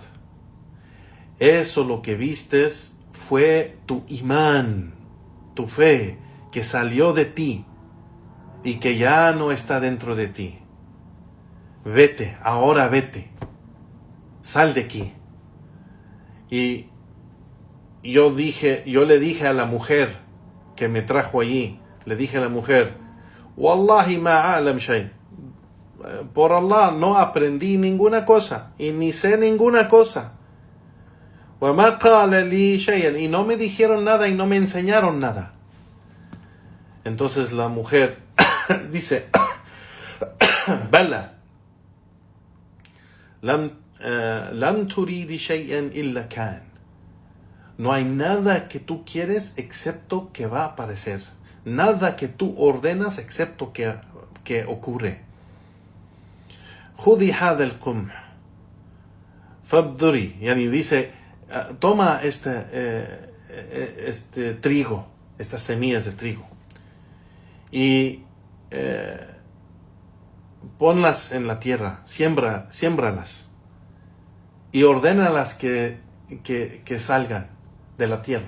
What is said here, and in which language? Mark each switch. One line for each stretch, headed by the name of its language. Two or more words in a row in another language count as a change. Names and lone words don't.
Spanish: Eso lo que vistes fue tu imán, tu fe, que salió de ti y que ya no está dentro de ti. Vete, ahora vete. Sal de aquí. Y yo le dije a la mujer que me trajo allí, le dije a la mujer,
Arabic: والله ما علم شيء.
Spanish: Por Allah no aprendí ninguna cosa y ni sé ninguna cosa.
Arabic: وَمَا قَالَ لِي شَيْئًا.
Spanish: Y no me dijeron nada y no me enseñaron nada. Entonces la mujer dice,
Arabic: بلى، لم تريدي شيئا إلا كان.
Spanish: No hay nada que tú quieres excepto que va a aparecer. Nada que tú ordenas excepto que ocurre.
Arabic: خذي هذا القمح فابذري.
Spanish: Yani dice, toma este trigo, estas semillas de trigo, y ponlas en la tierra, siémbralas y ordénalas que salgan de la tierra.